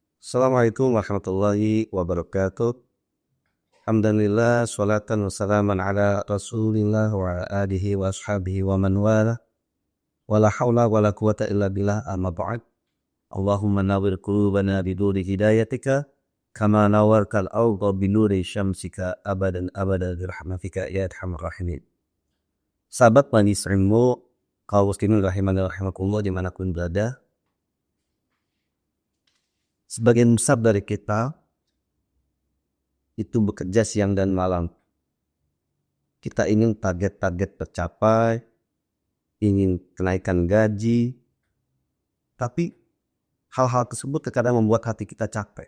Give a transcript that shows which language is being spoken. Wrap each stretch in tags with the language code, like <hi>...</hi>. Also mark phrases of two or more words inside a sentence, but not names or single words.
<ar>السلام عليكم ورحمة الله وبركاته. الحمد لله، صلاة وسلاما على رسول الله وعلى آله وأصحابه ومن والاه. ولا حول ولا قوة إلا بالله، أما بعد. اللهم نور قلوبنا بنور هدايتك كما نورت الأرض بنور شمسك أبدا أبدا برحمتك يا أرحم الراحمين.</ar> <id>Sahabat majelis ilmu, kaum muslimin</id> <ar>رحمني رحمكم الله</ar> <id>dimanapun berada, sebagian besar dari kita itu bekerja siang dan malam. Kita ingin target-target tercapai, ingin kenaikan gaji, tapi hal-hal tersebut terkadang membuat hati kita capek.</id>